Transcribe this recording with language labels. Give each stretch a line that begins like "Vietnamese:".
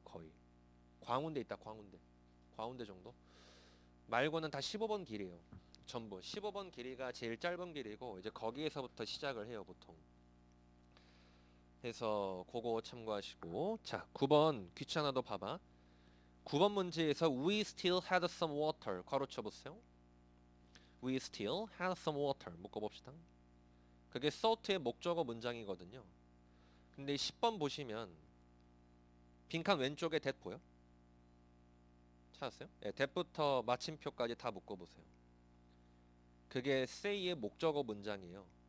Korean: 거의. 광운대 있다. 광운대. 광운대 정도. 말고는 다 15번 길이에요. 전부 15번 길이가 제일 짧은 길이고 이제 거기에서부터 시작을 해요. 보통. 해서 그거 참고하시고 자 9번 귀찮아도 봐봐. 9번 문제에서
English: We still had some water
Korean: 괄호 쳐보세요.
English: We still had some water
Korean: 묶어봅시다. 그게 thought의 목적어 문장이거든요. 근데 10번 보시면 빈칸 왼쪽에 that 보여? 찾았어요? 네, that부터 마침표까지 다 묶어보세요. 그게 say의 목적어 문장이에요.